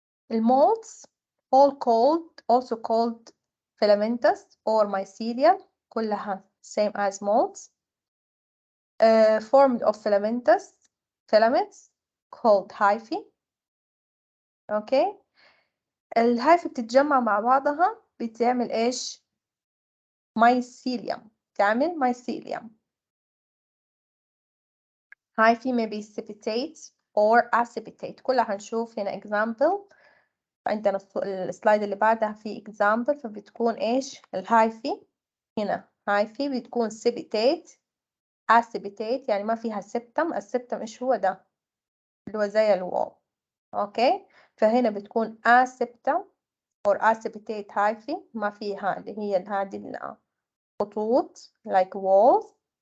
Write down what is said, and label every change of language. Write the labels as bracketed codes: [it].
[en] المولds also called filamentous or mycelia، كلها same as molds. formed of filaments called hyphae. okay. [ar] الهايفة بتتجمع مع بعضها بتعمل ايش؟ mycelium، تعمل mycelium. [en] hyphae may be septate or accipitate، [ar] كلها هنشوف هنا [en] example. [ar] عندنا السلايد اللي بعدها في example، فبتكون ايش؟ الهايفي هنا هايفي بتكون septate accipitate، يعني ما فيها septum. السبتم ايش هو؟ ده اللي هو زي الوول. اوكي. فهنا بتكون aseptum or accipitate hyphae، ما فيها اللي هي هذه الخطوط [en] like walls.